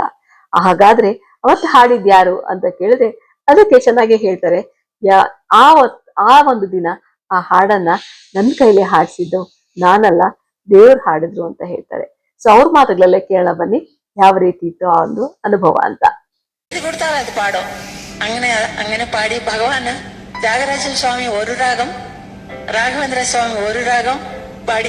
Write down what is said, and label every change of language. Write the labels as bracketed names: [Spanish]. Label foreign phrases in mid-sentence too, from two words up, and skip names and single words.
[Kannada] ಹಾಗಾದ್ರೆ ಅವತ್ತು ಹಾಡಿದ್ಯಾರು ಅಂತ ಕೇಳಿದ್ರೆ ಅದಕ್ಕೆ ಚೆನ್ನಾಗಿ ಹೇಳ್ತಾರೆ, ಆ ಒಂದು ದಿನ ಆ ಹಾಡನ್ನ ನನ್ನ ಕೈಲಿ ಹಾಡಿಸಿದ್ದು ನಾನಲ್ಲ, ದೇವ್ರು ಹಾಡಿದ್ರು ಅಂತ ಹೇಳ್ತಾರೆ. ಸೊ ಅವ್ರ ಮಾತುಗಳಲ್ಲೇ ಕೇಳೋಣ ಬನ್ನಿ, ಯಾವ ರೀತಿ ಇತ್ತು ಆ ಒಂದು ಅನುಭವ ಅಂತ. [Malayalam] കൊടുത്താൽ അത് പാടും. അങ്ങനെ അങ്ങനെ പാടി ഭഗവാന് ത്യാഗരാജ സ്വാമി ഒരു രാഗം, രാഘവേന്ദ്ര സ്വാമി ഒരു രാഗം പാടി.